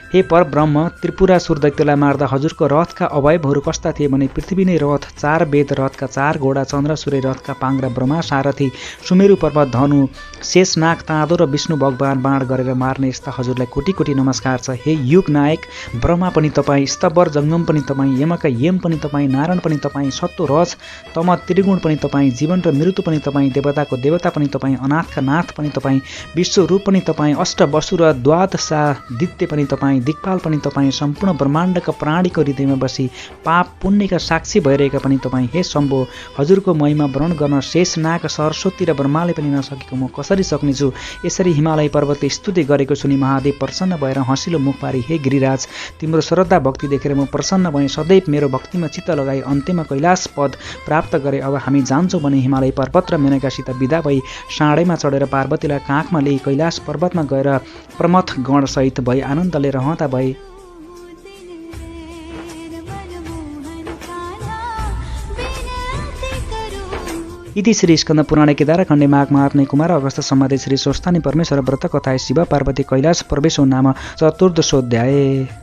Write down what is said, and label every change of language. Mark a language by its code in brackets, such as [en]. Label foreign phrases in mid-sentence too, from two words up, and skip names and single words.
[ne] हे परब्रह्म, त्रिपुरासुर दैत्यलाई मार्दा हजुरको रथका अवयवहरू कस्ता थिए भने पृथ्वी नै रथ, 4 वेद रथका 4 घोडा, चन्द्र सूर्य रथका पाङ्ग्रा, ब्रह्मा सारथी, सुमेरु पर्वत धनु, शेषनाग ताँदो र विष्णु भगवान बाण गरेर मार्ने यस्ता हजुरलाई कोटी कोटी नमस्कार छ। हे युग नायक, ब्रह्मा पनि तपाईँ, स्तवर जङ्गम पनि तपाईँ, यमका यम पनि तपाईँ, नारायण पनि तपाईँ, सत्व रज तम त्रिगुण पनि तपाईँ, जीवन र मृत्यु पनि तपाईँ, देवताको देवता पनि तपाईँ, अनाथका नाथ पनि तपाईँ, विश्वरूप पनि तपाईँ, अष्टवसु र द्वादशादित्य पनि तपाईँ, दिक्पाल पनि तपाईँ, सम्पूर्ण ब्रह्माण्डका प्राणीको हृदयमा बसी पाप पुण्यका साक्षी भइरहेका पनि तपाईँ। हे शम्भो, हजुरको महिमा वर्णन गर्न शेषनाग, सरस्वती र ब्रह्माले पनि नसकेको म कसरी सक्नेछु? यसरी हिमालय पर्वतले स्तुति गरेको सुनि महादेव प्रसन्न भएर हँसिलो मुख पारी, हे गिरिराज, तिम्रो श्रद्धा भक्ति देखेर म प्रसन्न भएँ, सदैव मेरो भक्तिमा चित्त लगाई अन्त्यमा कैलाश पद प्राप्त गरे। अब हामी जान्छौँ भने हिमालय पर्वत र मेनकासित विदा भई साँडेमा चढेर पार्वतीलाई काखमा लिई कैलाश पर्वतमा गएर प्रमथ गणसहित भई आनन्दले रहँदा भए। [sa] इति श्री स्कन्द पुराणे केदारखण्डे माघ महात्म्ये कुमार अगस्त सम्बन्धे श्री स्वस्थानी परमेश्वर व्रत कथाय शिव पार्वती कैलाश प्रवेशो नाम चतुर्दशोऽध्याय।